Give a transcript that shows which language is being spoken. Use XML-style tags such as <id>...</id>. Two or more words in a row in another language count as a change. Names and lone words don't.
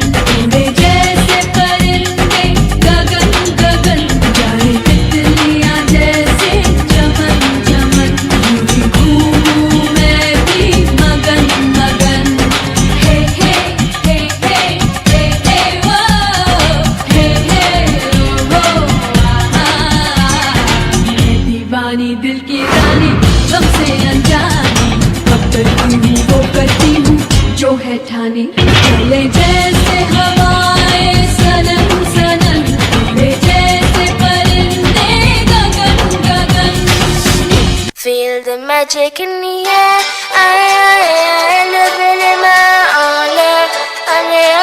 <hi>उड़े जैसे परिंदे गगन गगन, जाए तितलियां जैसे चमन चमन, घूमूं मैं भी मगन मगन। हे हे हे हे हे हे वो, हे हे वो आहा, मैं दीवानी दिल की रानी, तुमसे अनजानी, अब करती हूँ वो करती हूँ जो है ठानी। चले जैसे हवाएं सनन सनन, उड़े जैसे परिंदे गगन गगन।</hi> <en>Feel the magic in the air, I live in my own life,</en>